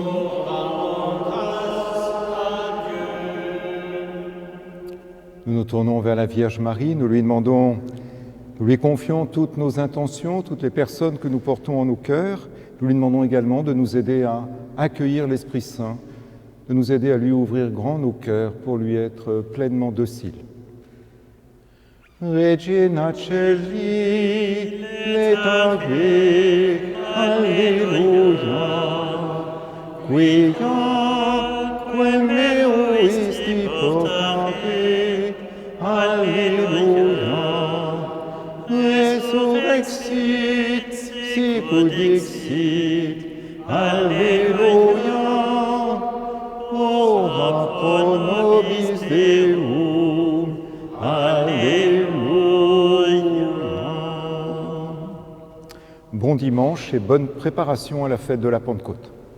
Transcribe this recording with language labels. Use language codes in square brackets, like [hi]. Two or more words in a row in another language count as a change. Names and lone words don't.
[fr] Nous nous tournons vers la Vierge Marie, nous lui demandons, nous lui confions toutes nos intentions, toutes les personnes que nous portons en nos cœurs. Nous lui demandons également de nous aider à accueillir l'Esprit Saint, de nous aider à lui ouvrir grand nos cœurs pour lui être pleinement docile. [la] Regina Celi, letare, alleluia, quia, quem meoisti portare, alleluia, resurrexit, sicut dixit, alleluia, ora pro nobis Deum, alleluia. [fr] Bon dimanche et bonne préparation à la fête de la Pentecôte.